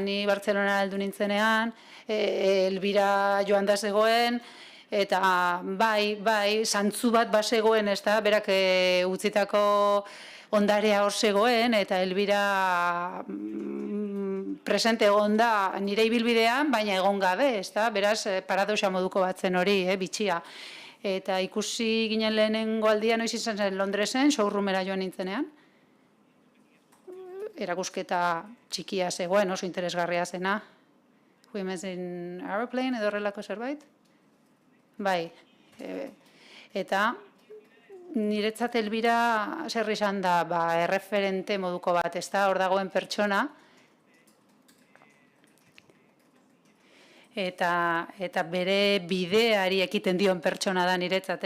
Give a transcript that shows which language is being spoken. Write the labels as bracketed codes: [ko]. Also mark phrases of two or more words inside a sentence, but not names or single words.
[eu] Ni Bartzelona heldu nintzenean, Elbira joan da zegoen, eta bai, zantzu bat bazegoen, ez da, berak utzitako ondarea hor zegoen, eta Elbira presente egon da nire ibilbidean, baina egon gabe, ez da, beraz, paradoxa moduko batzen hori, bitxia. Eta ikusi ginen lehenengo aldia noiz izan zen Londresen, showroomera joan nintzenean. Erakusketa txikia zegoen, oso interesgarria zena. Women's in Aeroplane edo horrelako zerbait. Bai, eta niretzat Elbira zer izan da, erreferente moduko bat, ez da, hor dagoen pertsona. Eta bere bideari ekiten dion pertsona da niretzat, ez?